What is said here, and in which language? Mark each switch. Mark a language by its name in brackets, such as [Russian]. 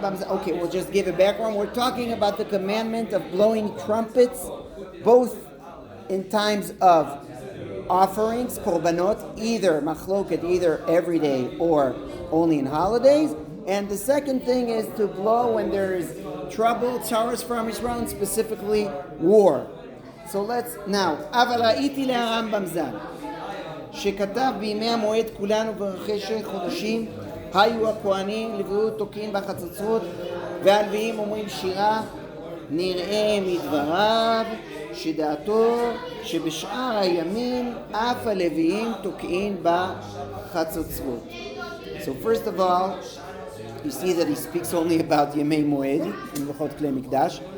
[English] Okay, we'll just give a background. We're talking about the commandment of blowing trumpets, both in times of offerings, korbanot, either machloket, either every day or only in holidays. And the second thing is to blow when there is trouble, tzaras from Israel, and specifically war. So let's now. [Hebrew] אבל ראיתי להרמב"ם ז"ל, שכתב בימי המועד כולנו ברכי חודשים, היו הכהנים לבריאות תוקעים בחצוצרות, והלוויים אומרים שירה, נראה מדבריו, שדעתו שבשאר הימים אף הלוויים תוקעים בחצוצרות. [English] So first of all, you see that he speaks only about Yemei Moed in V'chot Klei Mikdash.